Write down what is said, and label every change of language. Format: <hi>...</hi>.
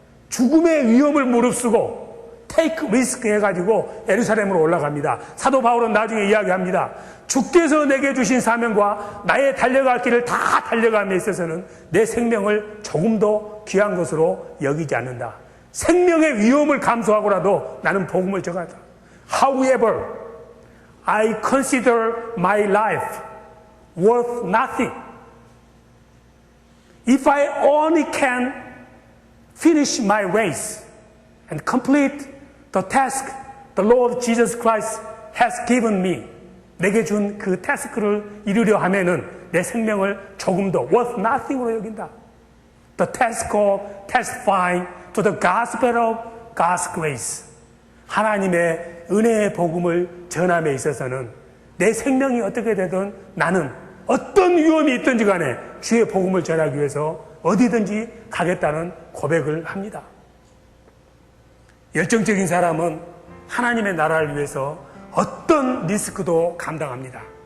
<ko>죽음의 위험을 무릅쓰고 테이크 리스크 해가지고 예루살렘으로 올라갑니다. 사도 바울은 나중에 이야기합니다. 주께서 내게 주신 사명과 나의 달려갈 길을 다 달려감에 있어서는 내 생명을 조금도 귀한 것으로 여기지 않는다. 생명의 위험을 감수하고라도 나는 복음을 전하다.</ko> <en>However, I consider my life worth nothing. If I only can finish my race and complete the task the Lord Jesus Christ has given me.</en> <ko>내게 준 그 태스크를 이루려 하면은 내 생명을 조금도</ko> <en>worth nothing</en> <ko>으로 여긴다.</ko> <en>The task of testifying to the gospel of God's grace.</en> <ko>하나님의 은혜의 복음을 전함에 있어서는 내 생명이 어떻게 되든 나는 어떤 위험이 있든지 간에 주의 복음을 전하기 위해서 어디든지 가겠다는 고백을 합니다. 열정적인 사람은 하나님의 나라를 위해서 어떤 리스크도 감당합니다.</ko>